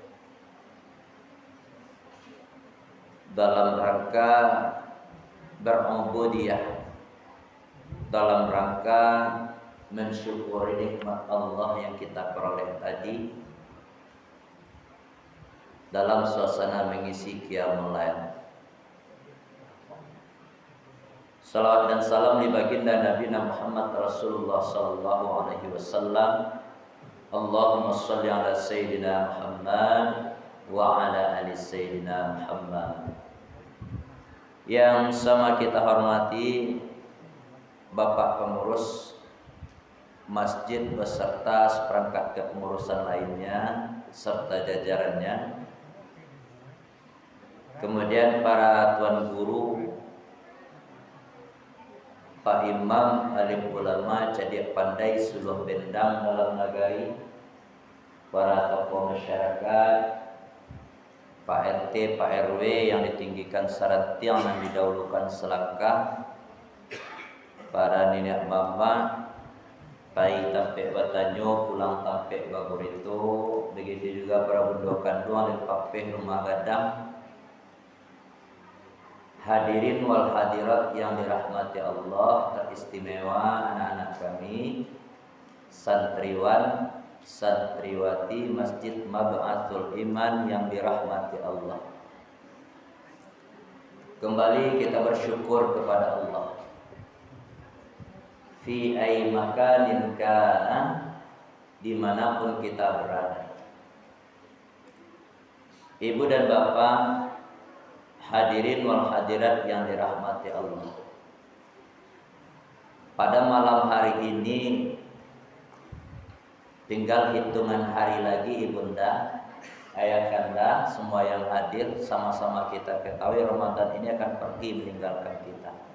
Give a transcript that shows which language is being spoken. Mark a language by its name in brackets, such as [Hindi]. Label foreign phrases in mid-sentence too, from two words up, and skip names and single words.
[Indonesian] dalam rangka berubudiyah, dalam rangka mensyukuri nikmat Allah yang kita peroleh tadi, dalam suasana mengisi [Arabic] قيام الليل. [Indonesian] Salawat dan salam di baginda Nabi Muhammad Rasulullah [Arabic] صلى الله عليه وسلم. اللهم صل على سيدنا محمد وعلى آل سيدنا محمد. [Indonesian] Yang sama kita hormati Bapak pengurus masjid beserta seperangkat kepengurusan lainnya serta jajarannya. Kemudian para tuan guru, Pak Imam, alim ulama, [Minangkabau] cadiak pandai, [Indonesian] suluh bendang dalam nagari, para tokoh masyarakat, Pak RT, Pak RW yang ditinggikan saratiang dan didahulukan selangkah, para nenek mama, [Minangkabau] pai tampe batanyo, pulang tampe bagurito, [Indonesian] begitu juga para [Minangkabau] bundo kandung [Indonesian] dan papeh rumah gadang. Hadirin [Arabic] والحاضرات [Indonesian] yang dirahmati Allah, teristimewa anak-anak kami, santriwan santriwati Masjid Mab'athul Iman yang dirahmati Allah. Kembali kita bersyukur kepada Allah. [Arabic] في أي مكان كان, [Indonesian] dimanapun kita berada. Ibu dan bapak, hadirin [Arabic] والحاضرات [Indonesian] yang dirahmati Allah. Pada malam hari ini tinggal hitungan hari lagi ibunda, ayah kanda, semua yang hadir, sama-sama kita ketahui Ramadan ini akan pergi meninggalkan kita.